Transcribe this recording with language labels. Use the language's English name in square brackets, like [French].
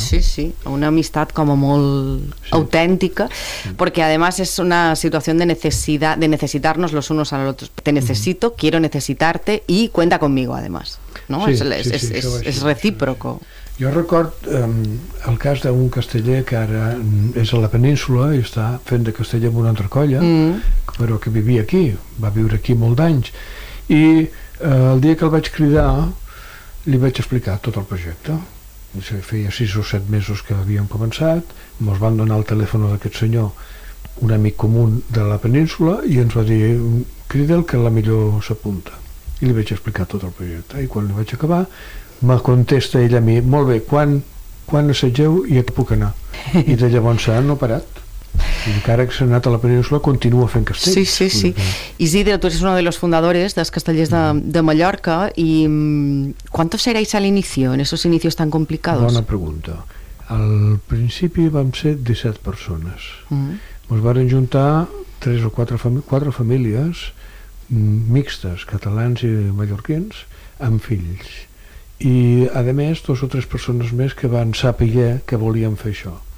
[Catalan] Sí, sí, una amistat com a molt autèntica, sí. Perquè además és una situació de necessitat, de necessitar-nos [Spanish] los unos a los otros. Te necesito, quiero necesitarte y cuenta conmigo, además. No? Sí, [Catalan] és recíproco. Jo record el cas d'un casteller que ara és a la península i està fent de casteller amb una altra colla, però que vivia aquí, va viure aquí molt d'anys. I el dia que el vaig cridar, li vaig explicar tot el projecte. Feia 6 o 7 mesos que havíem començat, ens van donar el telèfon d'aquest senyor, un amic comú de la península, i ens va dir, crida'l que la millor s'apunta. I li vaig explicar tot el projecte. I quan li vaig acabar, me contesta ell a mi, molt bé, quan assetgeu i a què puc anar? I de llavors s'ha no parat. Encara que s'ha anat a la península, continua fent castells. [Spanish] Sí, sí, sí. Isidre, tu eres uno de los fundadores dels castellers de Mallorca. ¿Y cuántos erais al inicio, en esos inicios tan complicados? [Catalan] Bona pregunta. Al principi vam ser 17 persones. Ens varen juntar 3 o 4 famílies mixtes, catalans i mallorquins, amb fills. I, a més, 2 o 3 persones més que van saber què volien fer això.